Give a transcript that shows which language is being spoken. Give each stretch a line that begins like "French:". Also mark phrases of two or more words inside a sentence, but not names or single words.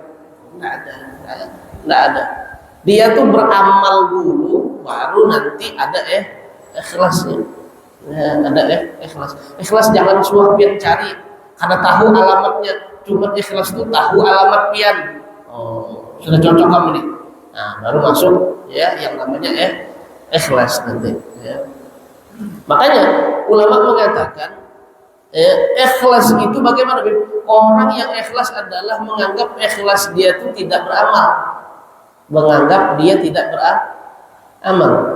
Indonesian: Enggak ada. Dia tuh beramal dulu, baru nanti ada ikhlasnya. Ada ikhlas.
Banjar: Ikhlas jangan suah pian cari. Kada tahu alamatnya. Cuma ikhlas itu tahu alamat pian. Oh,
Indonesian: sudah cocok kamu nih. Nah, baru masuk ya yang namanya ikhlas nanti. Ya. Makanya ulama mengatakan ikhlas itu bagaimana? Orang yang ikhlas adalah menganggap ikhlas dia itu tidak beramal, menganggap dia tidak beramal.